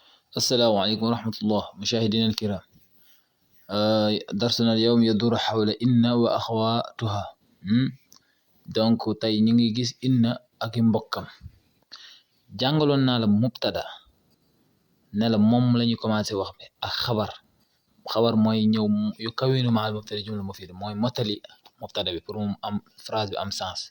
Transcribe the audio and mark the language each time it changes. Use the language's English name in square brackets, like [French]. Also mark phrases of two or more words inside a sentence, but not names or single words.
[Arabic] السلام عليكم ورحمة الله مشاهدينا الكرام. درسنا اليوم يدور حول إن وأخواتها. [Wolof] donc tey ñu ngi gis inna ak i mbokkam. jàngaloon naa la mubtada ne la moom la ñu commencé wax bi ak xabar mooy ñëw yu kawinu maal mubtada [Arabic] جملة مفيدة [Wolof] mooy motali mubtada bi pour mu am phrase bi am sens.